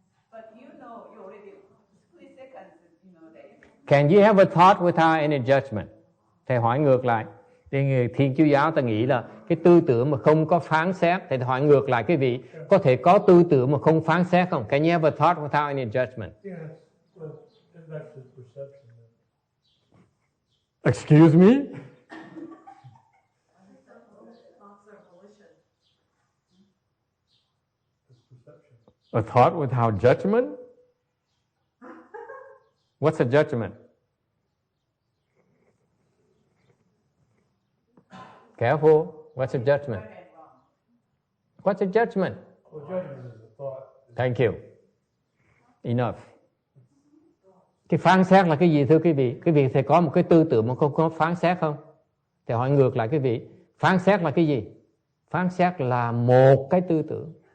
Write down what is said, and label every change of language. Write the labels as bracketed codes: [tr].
[en] But you already split seconds, that. Can you have a thought without any judgment? [vi] Thầy hỏi ngược lại. Thì Thiên Chúa giáo ta nghĩ là cái tư tưởng mà không có phán xét. Thầy hỏi ngược lại quý vị, có thể có tư tưởng mà không phán xét không? [en] Can you have a thought without any judgment? Yeah, well, that's his perception. Excuse me? A thought without judgment? What's a judgment? Careful. What's a judgment? What's a judgment? Well, judgment is a thought. Thank you. Enough. [vi] Cái phán xét là cái gì thưa quý vị? Quý vị phải có một cái tư tưởng mà không có phán xét không? Thì hỏi ngược lại quý vị, phán xét là cái gì? Phán xét là một cái tư tưởng.